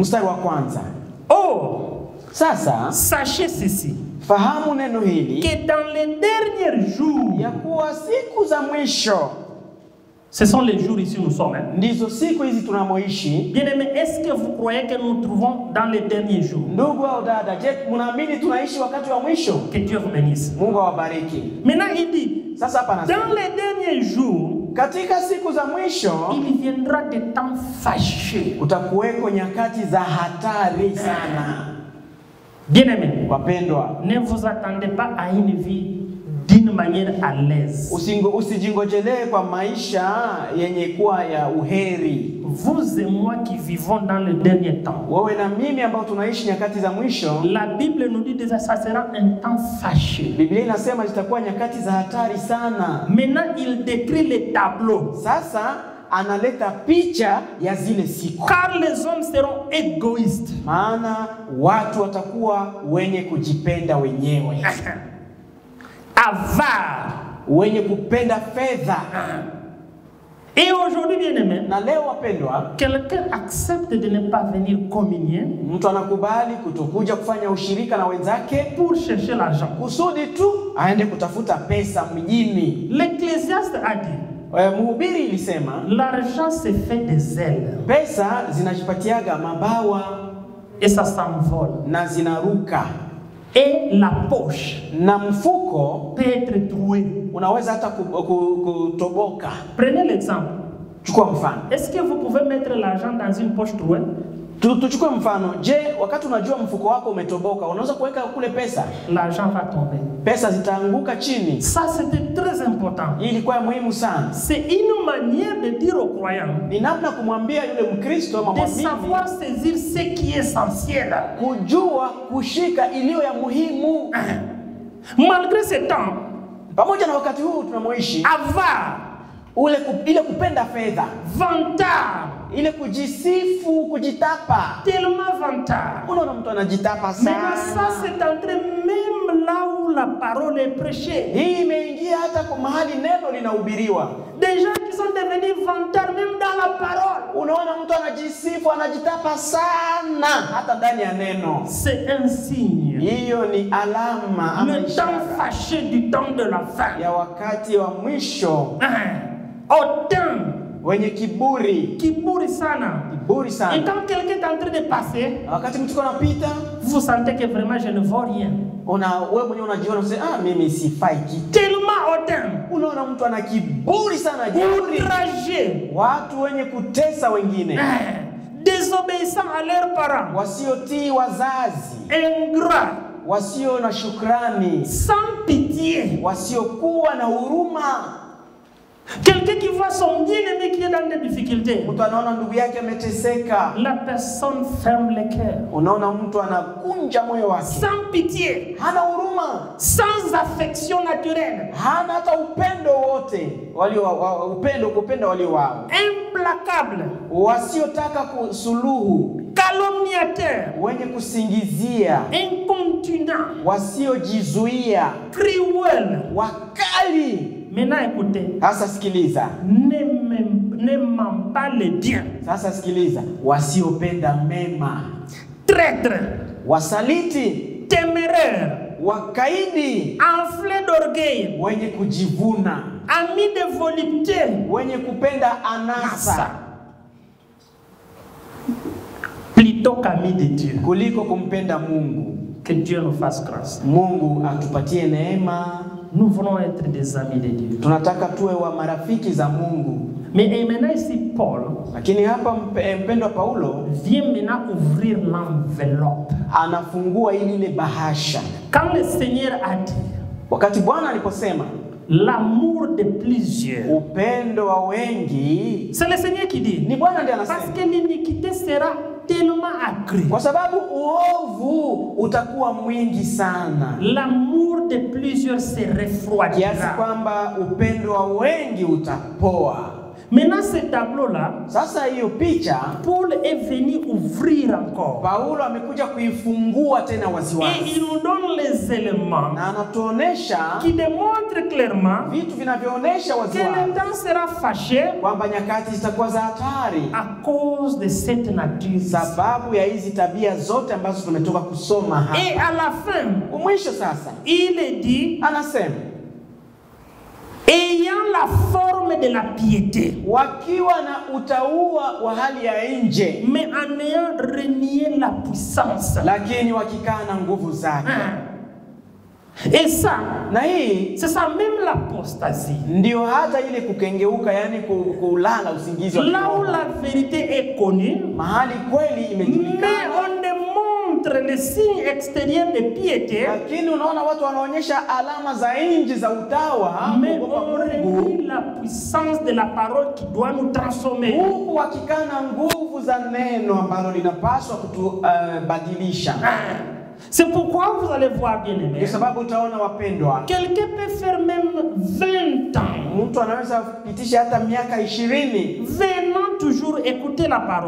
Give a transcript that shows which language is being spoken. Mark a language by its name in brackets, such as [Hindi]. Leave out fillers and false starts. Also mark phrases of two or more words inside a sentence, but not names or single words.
[Swahili] Mstari wa kwanza. Sasa [French] sachez ceci. [Swahili] Fahamu neno hili. [French] Que dans les derniers jours, [Swahili] ya kuwa siku za mwisho. [French] Ce sont les jours ici nous sommes. [Swahili] Ndizo siku hizi tunamoishi. [French] Bien-aimés, est-ce que vous croyez que nous nous trouvons dans les derniers jours? [Swahili] Ndugu au dada, je, mnaamini tunaishi wakati wa mwisho? [French] Que Dieu vous bénisse. [Swahili] Mungu awabariki. [French] Maintenant il dit, [Swahili] sasa hapa anasema, [French] dans les derniers jours, [Swahili] katika siku za mwisho, [French] il viendra des temps fâcheux. [Swahili] Utakuweko nyakati za hatari sana. [French] Bien-aimés, [Swahili] wapendwa, [French] ne vous attendez pas à une vie d'une manière à l'aise. [Swahili] Usijingojelee kwa maisha yenye kuwa ya uheri. [French] Vous et moi qui vivons dans le dernier temps. [Swahili] Wewe na mimi ambao tunaishi nyakati za mwisho. [French] La Bible nous dit déjà ça sera un temps fâcheux. [Swahili] Biblia inasema zitakuwa nyakati za hatari sana. [French] Maintenant il décrit les tableaux. [Swahili] Sasa analeta picha ya zile siku. [French] Car les hommes seront égoïstes. [Swahili] Maana watu watakuwa wenye kujipenda wenyewe. [French] Avare, [Swahili] wenye kupenda fedha. [French] Et aujourd'hui, bien-aimé, [Swahili] na leo wapendwa, [French] quelqu'un accepte de ne pas venir communier. [Swahili] Mtu anakubali kutokuja kufanya ushirika na wenzake [French] pour chercher l'argent. [Swahili] Kusudi tu aende kutafuta pesa mjini. [French] L'Ecclésiaste a dit, [Swahili] mhubiri ilisema, [French] l'argent se fait des ailes. [Swahili] Pesa zinajipatiaga mabawa [French] et ça s'envole. [Swahili] Na zinaruka. [French] Et la poche [Swahili] na mfuko [French] peut être trouée. [Swahili] Unaweza hata kutoboka. [French] Prenez l'exemple. [Swahili] Chukua mfano. [French] Est-ce que vous pouvez mettre l'argent dans une poche trouée? [Swahili] Tuchukue mfano. Je, wakati unajua mfuko wako umetoboka, unaweza kuweka kule pesa? [French] L'argent va tomber. [Swahili] Pesa zitaanguka chini. [French] Ça c'était très important. [Swahili] Ilikuwa muhimu sana. [French] C'est une manière de dire aux croyants. [Swahili] Ni namna kumwambia yule Mkristo ama mwamini. [French] De savoir saisir ce qui est essentiel. [Swahili] Kujua kushika iliyo ya muhimu. [French] Malgré ce temps, [Swahili] pamoja na wakati huu tunamoishi, ile kupenda fedha, [French] vantard, [Swahili] ile kujisifu, kujitapa, [French] tellement vantard. [Swahili] Unaona mtu anajitapa sana. [French] Mais ça c'est entré même là où la parole est prêchée. [Swahili] Hii imeingia hata kwa mahali neno linahubiriwa. [French] Des gens qui sont devenus vantards même dans la parole. [Swahili] Unaona mtu anajisifu, anajitapa sana hata ndani ya neno. [French] C'est un signe. [Swahili] Hiyo ni alama ama [French] Le temps fâché du temps de la fin. [Swahili] ya wakati wa mwisho. [French] Autant [Swahili] wenye kiburi. Kiburi sana. Kiburi sana. [French] Et quand quelqu'un est en train de passer, [Swahili] wakati mtu anapita, [French] vous sentez que vraiment je ne vaux rien. [Swahili] Wewe mwenyewe unajiona unasema mimi sifai kitu. [French] Tellement autant. [Swahili] Unaona mtu ana kiburi sana, kiburi. Watu wenye kutesa wengine. [French] Désobéissant à leurs parents. [Swahili] Wasiotii wazazi. [French] Ingrat. [Swahili] Wasio na shukrani. [French] Sans pitié. [Swahili] Wasiokuwa na huruma. [French] Quelqu'un qui voit son bien-aimé qui est dans des difficultés. [Swahili] Mtu anaona ndugu yake ameteseka. [French] La personne ferme le cœur. [Swahili] Unaona mtu anakunja moyo wake. [French] Sans pitié. [Swahili] Hana huruma. [French] Sans affection naturelle. [Swahili] Hana hata upendo wote. Kupenda walio wao. [French] Implacable. [Swahili] Wasiotaka kusuluhu. [French] Calomniateur. [Swahili] Wenye kusingizia. [French] Incontinent. [Swahili] Wasiojizuia. [French] Cruel. [Swahili] Wakali. [French] Maintenant écoutez. [Swahili] Sasa sikiliza. [French] N'aimant pas le bien. [Swahili] Sasa sikiliza. Wasiopenda mema. [French] Traître. [Swahili] Wasaliti. [French] Téméraire. [Swahili] Wakaidi. [French] Enflé d'orgueil. [Swahili] Wenye kujivuna. [French] Ami de volupté. [Swahili] Wenye kupenda anasa. [French] Plutôt qu'ami de Dieu. [Swahili] Kuliko kumpenda Mungu. [French] Que Dieu nous fasse grâce. [Swahili] Mungu atupatie neema. [French] Nous voulons être des amis de Dieu. [Swahili] Tunataka tuwe wa marafiki za Mungu. [French] Mais maintenant ici Paul, [Swahili] lakini hapa mpendwa Paulo [French] vient maintenant ouvrir l'enveloppe. [Swahili] Anafungua ile bahasha. [French] Quand le Seigneur a dit, [Swahili] wakati Bwana aliposema [French] l'amour de plusieurs, [Swahili] upendo wa wengi, [French] c'est le Seigneur qui dit. [Swahili] Ni Bwana ndiye anasema. [French] Parce que l'iniquité sera tellement accrue. [Swahili] Kwa sababu uovu utakuwa mwingi sana. [French] L'amour de plusieurs se refroidira. [Swahili] Kiasi kwamba upendo wa wengi utapoa. [French] Maintenant ce tableau-là, [Swahili] sasa hiyo picha, [French] Paul est venu ouvrir encore. [Swahili] Paulo amekuja kuifungua tena waziwazi. [French] Et il nous donne les éléments [Swahili] na anatuonesha [French] qui démontrent clairement [Swahili] vitu vinavyoonyesha waziwazi [French] que le temps sera fâché [Swahili] kwamba nyakati zitakuwa za hatari [French] à cause de cette nature, [Swahili] sababu ya hizi tabia zote ambazo tumetoka kusoma hapa. [French] Et à la fin, [Swahili] mwisho sasa, [French] il dit, [Swahili] anasema [French] ayant la forme de la piété, [Swahili] wakiwa na utaua wa hali ya nje, [French] mais en ayant renié la puissance, [Swahili] lakini wakikaa na nguvu zake. [French] Et ça, [Swahili] na hii [French] c'est ça même l'apostasie. [Swahili] Ndio hata ile kukengeuka, yani kulala usingizi wa [French] là où la vérité est connue, [Swahili] mahali kweli imejulikana, [French] mais on démontre les signes extérieurs de piété, [Swahili] lakini unaona watu wanaonyesha alama za nje za utawa, [French] mais on renie la puissance de la parole qui doit nous transformer. [Swahili] Huku wakikana nguvu za neno ambalo linapaswa kutubadilisha. [French] C'est pourquoi vous allez voir, bien aimé, quelqu'un peut faire même 20 ans, [Swahili] mtu anaweza kupitisha hata miaka 20 [French] venant toujours écouter la parole.